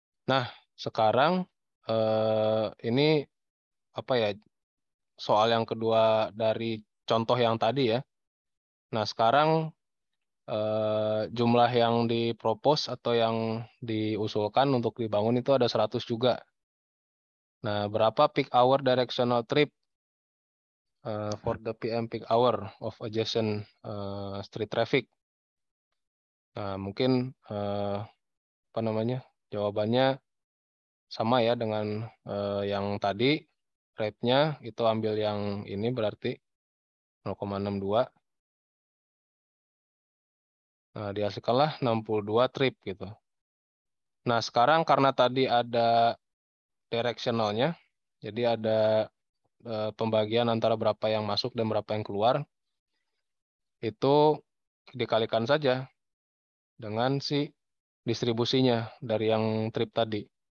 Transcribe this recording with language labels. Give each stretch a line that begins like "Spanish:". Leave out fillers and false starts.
Indonesian: Nah, sekarang ini apa ya soal yang kedua dari contoh yang tadi ya. Nah, sekarang jumlah yang dipropos atau yang diusulkan untuk dibangun itu ada 100 juga. Nah, berapa
English: peak hour directional trip for the PM peak hour of adjacent street traffic?
Indonesian: Nah, mungkin apa namanya? Jawabannya sama ya dengan yang tadi. Rate-nya itu ambil yang ini berarti 0,62. Nah, dihasilkanlah 62 trip gitu. Nah, sekarang karena tadi ada directionalnya, jadi ada pembagian antara berapa yang masuk dan berapa yang keluar, itu dikalikan saja dengan si distribusinya dari yang trip tadi.